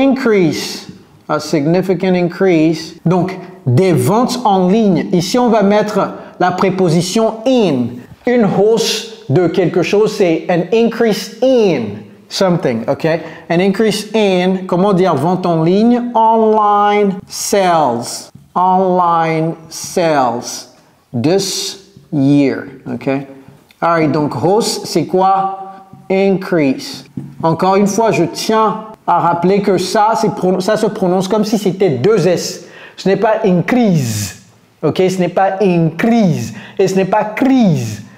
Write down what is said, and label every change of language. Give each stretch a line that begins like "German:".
English: Increase, a significant increase.
French: Donc, des ventes en ligne. Ici, on va mettre la préposition in. Une hausse de quelque chose, c'est
English: an increase in something, ok? An increase in,
French: comment dire vente en ligne?
English: Online sales. Online sales this year, okay?
French: All right, donc hausse, c'est quoi? Increase. Encore une fois, je tiens à rappeler que ça se prononce comme si c'était 2 S. Ce n'est pas increase, ok? Ce n'est pas increase et ce n'est pas crise.